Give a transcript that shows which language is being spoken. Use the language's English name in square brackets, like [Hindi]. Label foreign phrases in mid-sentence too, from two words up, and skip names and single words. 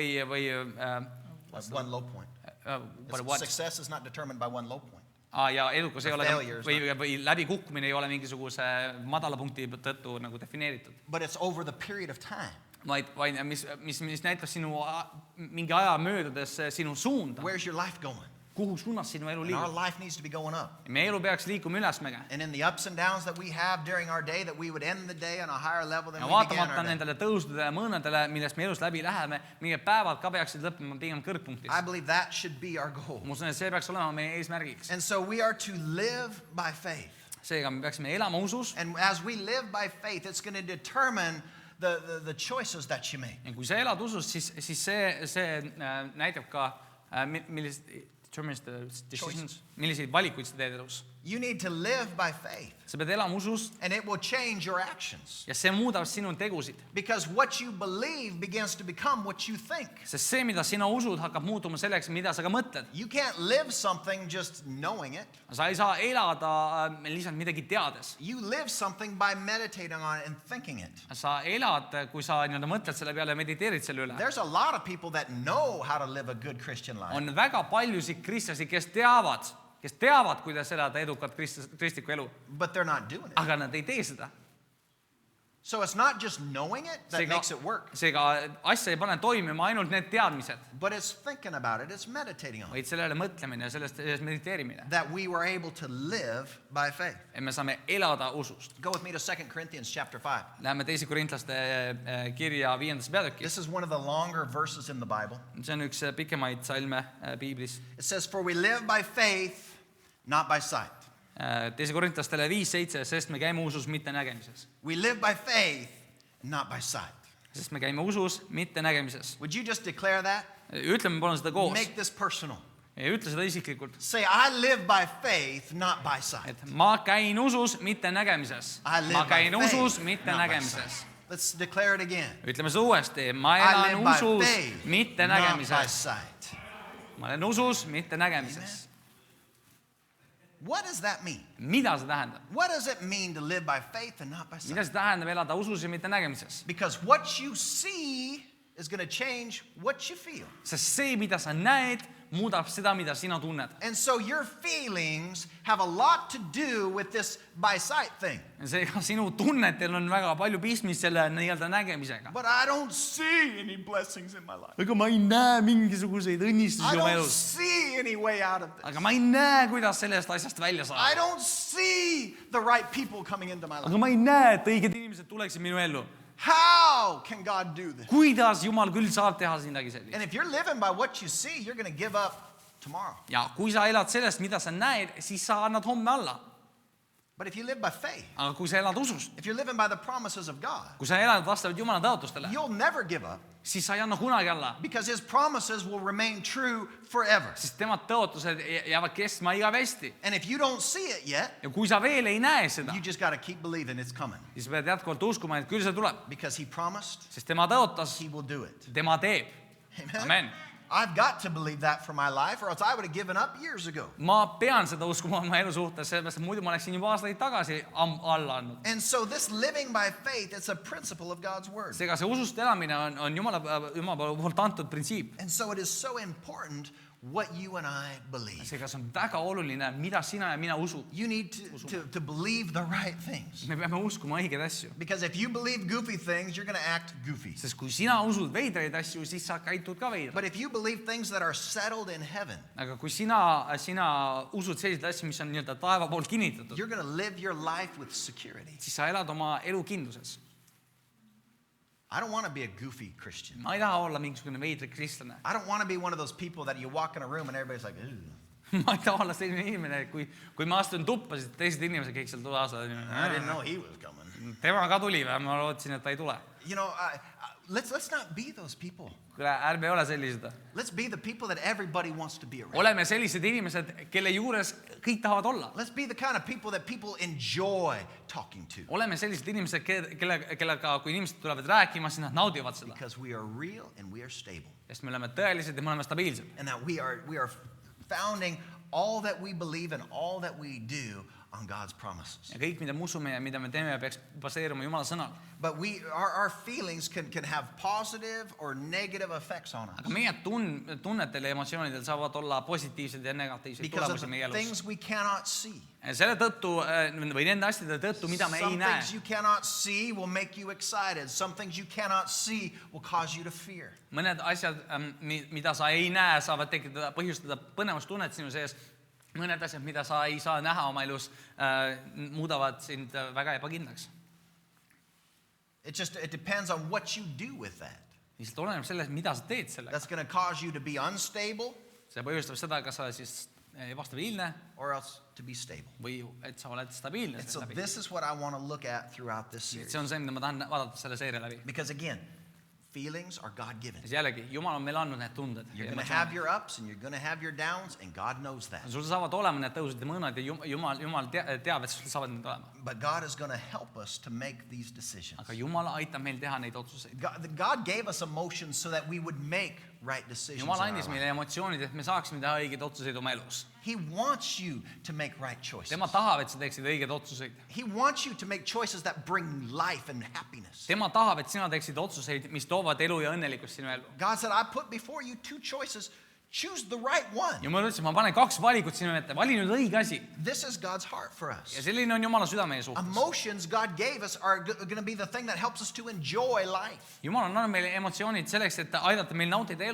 [English] One low point. Success is not determined by one low point. [Estonian] Ja edukus ei ole [English] Failures, [Estonian] või läbikukkumine ei ole mingisuguse madala punkti tõttu nagu defineeritud. [English] But it's over the period of time. [Estonian] Vaid mis näitab sinu mingi aja möödudes sinu suunda, [English] Where's your life going? [Estonian] kuhu suunas sinu elu [English] And our [Estonian] liigub. [English] life needs to be going up. [Estonian] Meie elu peaks liikuma ülesmäge. [English] And in the ups and downs that we have during our day, that we would end the day on a higher level than [Estonian] Ja [English] we began [Estonian] vaatamata [English] our day. [Estonian] nendele tõusudele ja mõõnadele, millest me elus läbi läheme, meie päevad ka peaksid lõppema pigem kõrgpunktis. [English] I believe that should be our goal. [Estonian] Ma usun, et see peaks olema meie eesmärgiks. [English] And so we are to live by faith. [Estonian] Seega me peaksime elama usus. [English] And as we live by faith, it's going to determine the choices that you make. [Estonian] Ja kui sa elad usus, siis see näitab ka, milliseid valikuid sa teed elus. [English] You need to live by faith. [Estonian] Sa pead elama usus [English] And it will change your actions. [Estonian] ja see muudab sinu tegusid. [English] Because what you believe begins to become what you think. [Estonian] Sest see, mida sina usud, hakkab muutuma selleks, mida sa ka mõtled. [English] You can't live something just knowing it. [Estonian] Sa ei saa elada lihtsalt midagi teades. [English] You live something by meditating on it and thinking it. [Estonian] Sa elad, kui sa nii-öelda mõtled selle peale ja mediteerid selle üle. [English] There's a lot of people that know how to live a good Christian life. [Estonian] On väga paljusid kristlasi, kes teavad, kuidas elada edukat kristlikku elu, [English] But they're not doing it. [Estonian] aga nad ei tee seda. [English] So it's not just knowing it that makes it work. [Estonian] Seega asja ei pane toimima ainult need teadmised, [English] But it's thinking about it. It's meditating on it. [Estonian] vaid sellele mõtlemine ja sellest mediteerimine. [English] That we were able to live by faith. [Estonian] Et me saame elada usust. [English] Go with me to 2 Corinthians chapter 5. [Estonian] Läheme teise korintlaste kirja 5. peatükki. [English] This is one of the longer verses in the Bible. [Estonian] See on üks pikemaid salme piiblis. [English] It says, "For we live by faith, not by sight." [Estonian] Teise korintlastele 5:7, sest me käime usus, mitte nägemises. [English] We live by faith, not by sight. [Estonian] Sest me käime usus, mitte nägemises. [English] Would you just declare that? [Estonian] Ütleme palun seda koos. [English] Make this personal. [Estonian] ja ütle seda isiklikult, [English] Say, I live by faith, not by sight. [Estonian] et ma käin usus, mitte nägemises. [English] I live [Estonian] ma [English] by [Estonian] käin usus, [English] faith, [Estonian] mitte [English] not by [Estonian] nägemises. [English] sight. Let's declare it again. [Estonian] Ütleme seda uuesti, ma [English] I [Estonian] elan [English] live by [Estonian] usus, [English] faith, [Estonian] mitte [English] not by [Estonian] nägemises. [English] sight. [Estonian] ma olen usus, mitte nägemises. [English] What does that mean? [Estonian] mida see tähendab? [English] What does it mean to live by faith and not by sight? [Estonian] mida see tähendab elada usus ja mitte nägemises? [English] Because what you see is going to change what you feel. [Estonian] Sest see, mida sa näed, muudab seda, mida sina tunned. [English] And so your feelings have a lot to do with this by sight thing. [Estonian] Seega sinu tunnetel on väga palju pistmist selle nii-öelda nägemisega. [English] But I don't see any blessings in my life. [Estonian] aga ma ei näe mingisuguseid [English] I [Estonian] õnnistusi oma [English] don't [Estonian] elus. [English] see any way out of this. [Estonian] aga ma ei näe, kuidas sellest asjast välja [English] I [Estonian] saada. [English] don't see the right people coming into my life. [Estonian] aga ma ei näe, et õiged inimesed tuleksid minu ellu. [English] How can God do this? [Estonian] kuidas Jumal küll saab teha midagi sellist? [English] And if you're living by what you see, you're going to give up tomorrow. [Estonian] ja kui sa elad sellest, mida sa näed, siis sa annad homme alla. [English] But if you live by faith, [Estonian] aga kui sa elad usust, [English] if you're living by the promises of God, [Estonian] kui sa elad vastavalt Jumala tõotustele, [English] you'll never give up [Estonian] siis sa ei anna kunagi alla. [English] because His promises will remain true forever. [Estonian] sest tema tõotused jäävad kestma igavesti. [English] And if you don't see it yet, [Estonian] ja kui sa veel ei näe seda, [English] you just got to keep believing it's coming. [Estonian] siis pead jätkuvalt uskuma, et küll see tuleb. [English] Because He promised, [Estonian] sest tema tõotas, [English] He will do it. [Estonian] tema teeb. [English] Amen. I've got to believe that for my life, or else I would have given up years ago. [Estonian] ma pean seda uskuma oma elu suhtes, sellepärast et muidu ma oleksin juba aastaid tagasi alla andnud. [English] And so this living by faith, it's a principle of God's word. [Estonian] seega see usust elamine on Jumala poolt antud printsiip. [English] And so it is so important what you and I believe. [Estonian] seega see on väga oluline, mida sina ja mina usu. [English] You need to believe the right things. [Estonian] me peame uskuma õigeid asju. [English] Because if you believe goofy things, you're going to act goofy. [Estonian] sest kui sina usud veidraid asju, siis sa käitud ka veidralt. [English] But if you believe things that are settled in heaven, [Estonian] aga kui sina usud selliseid asju, mis on nii-öelda taeva poolt kinnitatud, [English] you're going to live your life with security. [Estonian] siis sa elad oma elu kindluses. [English] I don't want to be a goofy Christian. [Estonian] ma ei taha olla mingisugune veidrik kristlane. [English] I don't want to be one of those people that you walk in a room and everybody's like, ooh. [Estonian] ma ei taha olla selline inimene, kui ma astun tuppa, siis teised inimesed kõik seal toas. [English] I didn't know he was coming. [Estonian] tema ka tuli või? ma lootsin, et ta ei tule. [English] You know, let's not be those people. [Estonian] kuule, ärme ole sellised. [English] Let's be the people that everybody wants to be around. [Estonian] oleme sellised inimesed, kelle juures kõik tahavad olla. [English] Let's be the kind of people that people enjoy talking to. [Estonian] oleme sellised inimesed, kellega, kui inimesed tulevad rääkima, siis nad naudivad seda. [English] Because we are real and we are stable. [Estonian] sest me oleme tõelised ja me oleme stabiilsed. [English] And that we are founding all that we believe and all that we do on God's promises. [Estonian] ja kõik, mida me usume ja mida me teeme, peaks baseeruma Jumala sõnal. [English] But our feelings can have positive or negative effects on us. [Estonian] aga meie tunnetel ja emotsioonidel saavad olla positiivsed ja negatiivsed [English] Because [Estonian] tulemusi [English] of [Estonian] meie [English] the [Estonian] elus. [English] things we cannot see. [Estonian] selle tõttu või nende asjade tõttu, mida me ei [English] Some [Estonian] näe. [English] things you cannot see will make you excited. Some things you cannot see will cause you to fear. [Estonian] mõned asjad, mida sa ei näe, saavad põhjustada põnevustunnet sinu sees. mõned asjad, mida sa ei saa näha oma elus, muudavad sind väga ebakindlaks. [English] It depends on what you do with that. [Estonian] lihtsalt oleneb sellest, mida sa teed sellega. [English] That's going to cause you to be unstable [Estonian] see põhjustab seda, kas sa oled siis ebastabiilne [English] or else to be stable. [Estonian] või et sa oled stabiilne. [English] And so this is what I want to look at throughout this series. [Estonian] see on see, mida ma tahan vaadata selle seeria läbi. [English] Because again, feelings are God-given. [Estonian] jällegi, Jumal on meile andnud need tunded. [English] You're going to have your ups and you're going to have your downs, and God knows that. [Estonian] sul saavad olema need tõusud ja mõõnad ja Jumal teab, et sul saavad need olema. [English] But God is going to help us to make these decisions. [Estonian] aga Jumal aitab meil teha neid otsuseid. [English] God gave us emotions so that we would make right decisions. [Estonian] Jumal [English] in our [Estonian] andis [English] life. [Estonian] meile emotsioonid, et me saaksime teha õigeid otsuseid oma elus. [English] He wants you to make right choices. [Estonian] tema tahab, et sa teeksid õigeid otsuseid. [English] He wants you to make choices that bring life and happiness. [Estonian] tema tahab, et sina teeksid otsuseid, mis toovad elu ja õnnelikkust sinu ellu. [English] God said, I put before you two choices. Choose the right one. [Estonian] Jumal ütles, ma panen 2 valikut sinu ette, vali nüüd õige asi. [English] This is God's heart for us. [Estonian] ja selline on Jumala süda meie suhtes. [English] Emotions God gave us are going to be the thing that helps us to enjoy life. [Estonian] Jumal on andnud meile emotsioonid selleks, et aidata meil nautida elu.